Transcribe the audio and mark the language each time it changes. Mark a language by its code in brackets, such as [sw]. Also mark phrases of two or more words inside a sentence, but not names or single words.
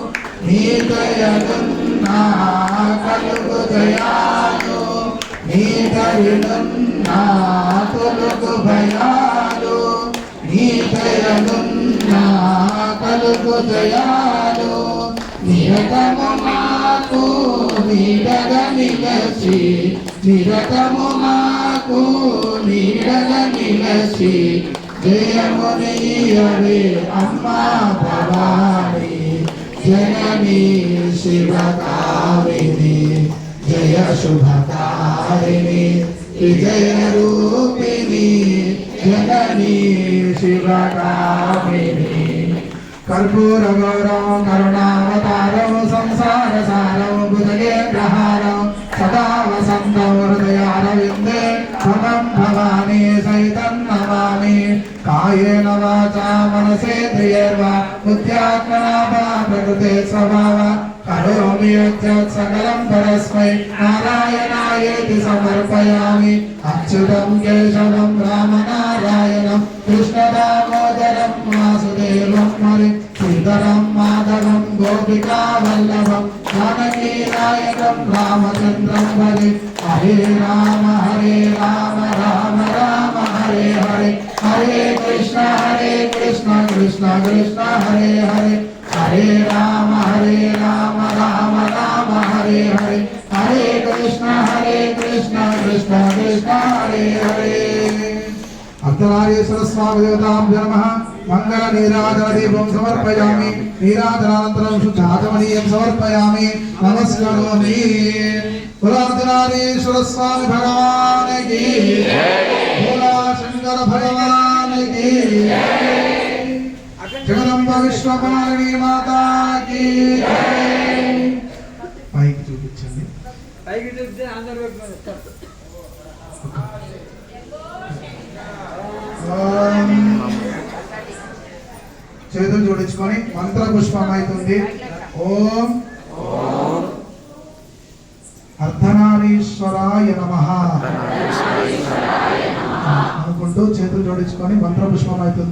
[te] నీతయనున్నా కలుగు దయాలు నీతరినున్నా తొలగు భయాలు నీతయనున్నా కలుగు దయాలు నిరతము మాకు నీడగ నిలసి నిరతము మాకు నీడగ నిలసి జయమునియవే అమ్మా భవాని జననీ శివకామిని జయ శుభకారిణి విజయ రూపిణి జననీ శివకామిని [sa] कर्पूर गौरव करुणावतारं संसार सारं भुजगेन्द्रहारं सदा वसन्तं हृदयारविन्दे त्वं भवानी सहितं नमामि कायेन वाचा मनसेन्द्रियैर्वा बुद्ध्यात्मना वा प्रकृते स्वभावात् करोमि यत् सकलं परस्मै नारायणायेति समर्पयामि अच्युतं केशवं रामनारायणं कृष्णदामोदरं वासुदेवं हरि श्रीधरं माधवं गोपिकावल्लभं जानकीनायकं रामचन्द्रं हरि हरे राम राम राम हरे हरे हरे कृष्ण कृष्ण कृष्ण हरे हरे हरे राम राम राम हरे हरे हरे कृष्ण कृष्ण कृष्ण हरे हरे अर्धनारीश्वर स्वामी देवताभ्यो नमः मंगल नीराजन दीपं समर्पयामि नीराजनानन्तरं शुद्धाचमनीयं समर्पयामि नमस्करोमि अर्धनारीश्वर स्वामी [hi] भगवान की भोला शंकर भगवान की जगदम्बा विश्वपालिनी माता की [te] పైకి చూపించండి పైకి చూపిస్తే అందరూ చేతులు జోడించుకొని మంత్ర పుష్పం అవుతుంది ఓం అర్ధనారీశ్వరాయ నమః అనుకుంటూ చేతులు జోడించుకొని మంత్ర పుష్పం అవుతుంది.